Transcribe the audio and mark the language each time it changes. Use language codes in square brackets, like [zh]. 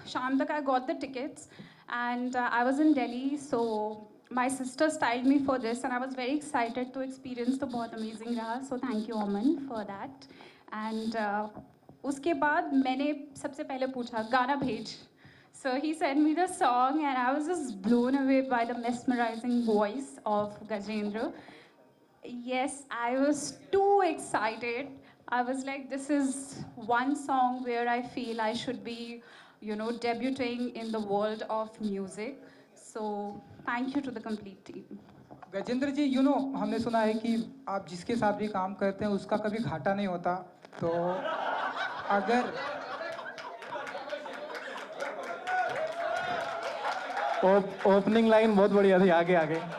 [hi] शाम तक [en] I got the tickets and I was in Delhi, so my sister styled me for this and I was very excited. [hi] तो experience तो बहुत amazing रहा, [en] So thank you Aman for that. [hi] And उसके बाद मैंने सबसे पहले पूछा गाना भेज. [en] So he sent me the song and I was just blown away by the mesmerizing voice of Gajendra. Yes, I was too excited. I was like, this is one song where I feel I should be, you know, debuting in the world of music. So thank you to the complete team. [hi] Gajendra जी, हमने सुना है कि आप जिसके साथ भी काम करते हैं उसका कभी घाटा नहीं होता, तो अगर ओपनिंग लाइन बहुत बढ़िया थी, आगे आगे.